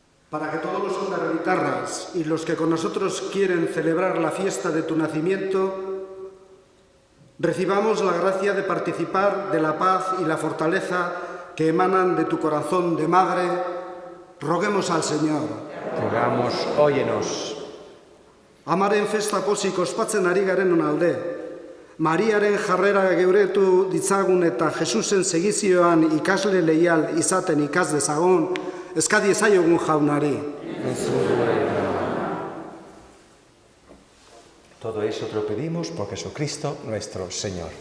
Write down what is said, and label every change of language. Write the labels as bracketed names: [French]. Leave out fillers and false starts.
[Spanish] Para que todos los guitarras y los que con nosotros quieren celebrar la fiesta de tu nacimiento, recibamos la gracia de participar de la paz y la fortaleza que emanan de tu corazón de madre, roguemos al Señor. Rogamos, óyenos. [Basque] Amaren festa pozik ospatzen ari garen alde, Mariaren jarrera geuretu ditzagun eta Jesusen segizioan ikasle leial izaten ikas dezagun, eskadi ezaiogun jaunari. [Spanish] Todo eso te lo pedimos por Jesucristo nuestro Señor.